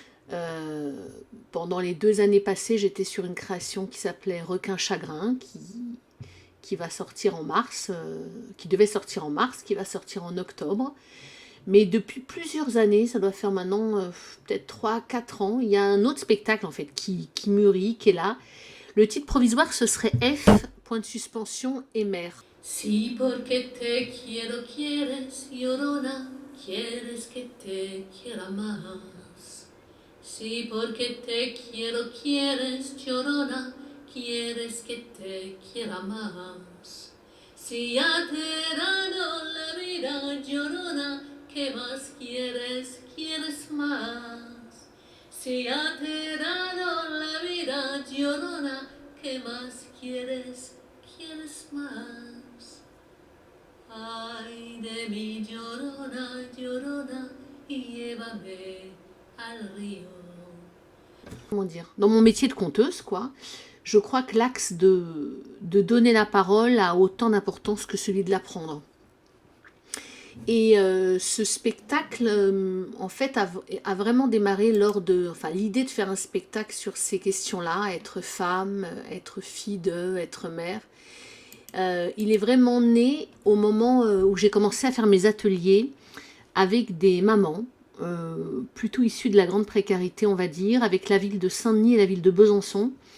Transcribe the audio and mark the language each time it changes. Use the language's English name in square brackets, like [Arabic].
[French] Euh, Pendant les 2 années passées, j'étais sur une création qui s'appelait Requin Chagrin, qui va sortir en mars, qui devait sortir en mars, qui va sortir en octobre. Mais depuis plusieurs années, ça doit faire maintenant peut-être 3, 4 ans, il y a un autre spectacle en fait qui mûrit, qui est là. Le titre provisoire, ce serait F, point de suspension et mer. [Spanish] Sí, porque te quiero, quieres, llorona, quieres que te quiera más. Sí, porque te quiero, quieres, llorona, quieres que te quiera más. Si ya te he dado la vida, llorona, ¿qué más quieres? ¿Quieres más? Si ya te he dado la vida, llorona, ¿qué más quieres? ¿Quieres más? Ay de mi llorona, llorona, y llévame al río. [French] Comment dire, dans mon métier de conteuse, quoi, je crois que l'axe de donner la parole a autant d'importance que celui de la prendre. Et ce spectacle, en fait, a vraiment démarré lors de... Enfin, l'idée de faire un spectacle sur ces questions-là, être femme, être fille de, être mère, il est vraiment né au moment où j'ai commencé à faire mes ateliers avec des mamans, plutôt issues de la grande précarité, on va dire, avec la ville de Saint-Denis et la ville de Besançon.